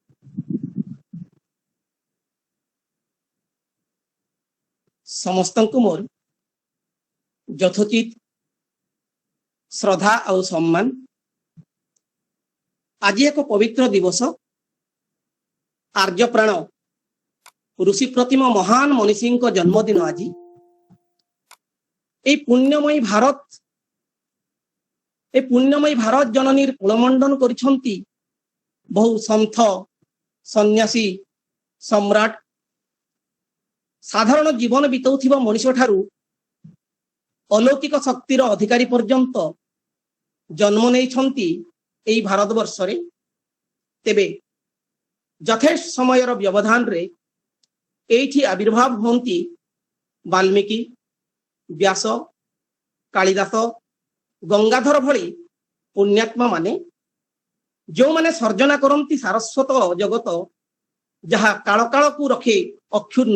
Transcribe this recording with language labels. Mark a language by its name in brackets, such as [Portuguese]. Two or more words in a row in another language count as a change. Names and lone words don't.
[Odia] ସମସ୍ତଙ୍କୁ ମୋର ଯଥୋଚିତ ଶ୍ରଦ୍ଧା ଆଉ ସମ୍ମାନ। ଆଜି ଏକ ପବିତ୍ର ଦିବସ, ଆର୍ଯ୍ୟପ୍ରାଣ ଋଷି ପ୍ରତିମ ମହାନ ମନୀଷୀଙ୍କ ଜନ୍ମଦିନ ଆଜି। ଏହି ପୁଣ୍ୟମୟୀ ଭାରତ ଜନନୀର କୁଳମଣ୍ଡନ କରିଛନ୍ତି ବହୁ ସନ୍ଥ ସନ୍ନ୍ୟାସୀ ସମ୍ରାଟ। ସାଧାରଣ ଜୀବନ ବିତାଉଥିବା মଣିଷ ଠାରୁ অলৌকিକ ଶକ୍ତିର ଅଧିକାରୀ ପର୍ଯ୍ୟନ୍ତ ଜନ୍ମ ନେଇଛନ୍ତି এই ଭାରତବର୍ଷରେ। ତେବେ ଯଥେଷ୍ଟ ସମୟର ବ୍ୟବଧାନରେ ଏଇଠି ଆବିର୍ଭାବ ହୁଅନ୍ତି ବାଲ୍ମୀକି, ବ୍ୟାସ, କାଳିଦାସ, ଗଙ୍ଗାଧର ଭଳି ପୁଣ୍ୟାତ୍ମା ମାନେ, ଯେଉଁମାନେ ସର୍ଜନା କରନ୍ତି ସାରସ୍ୱତ ଜଗତ ଯାହା କାଳ କାଳକୁ ରଖେ ଅକ୍ଷୁର୍ଣ୍ଣ।